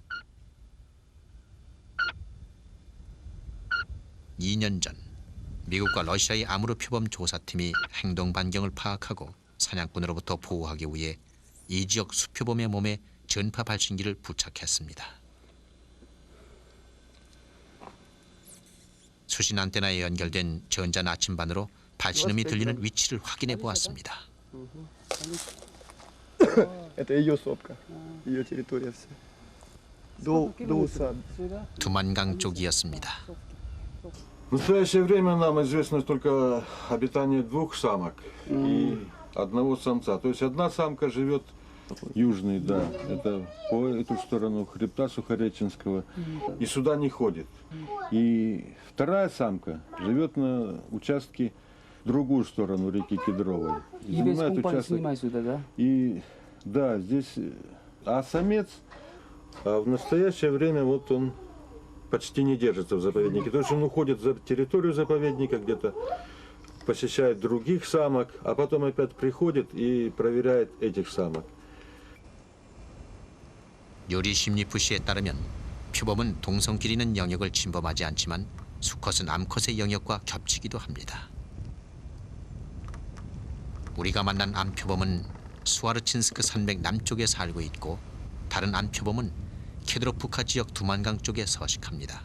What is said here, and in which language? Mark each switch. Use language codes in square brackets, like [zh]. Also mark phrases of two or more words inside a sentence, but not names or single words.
[ko] 2년 전 미국과 러시아의 아무르 표범 조사팀이 행동 반경을 파악하고 사냥꾼으로부터 보호하기 위해 이 지역 수표범의 몸에 전파 발신기를 부착했습니다. 수신 안테나에 연결된 전자 나침반으로 발신음이 들리는 위치를 확인해 보았습니다. [ru] Это ее сопка, ее территория вся. До усад. [ko] 두만강 쪽이었습니다. [ru] В настоящее время нам известно только обитание 2 самок и 1 самца. То есть 1 самка живет южный, да, это по эту сторону хребта Сухореченского, и сюда не ходит. И 2 самка живет на участке в другую сторону реки Кедровой. И весь компас снимай сюда, да? И да, здесь, а самец в настоящее время вот он почти не держится в заповеднике. То есть он уходит за территорию заповедника, где-то посещает других самок, а потом опять приходит и проверяет этих самок. [ko] 요리 심리프 씨에 따르면 표범은 동성끼리 있는 영역을 침범하지 않지만 수컷은 암컷의 영역과 겹치기도 합니다. 우리가 만난 암표범은 수아르친스크 산맥 남쪽에 살고 있고 다른 암표범은 케드로프카 지역 두만강 쪽에 서식합니다.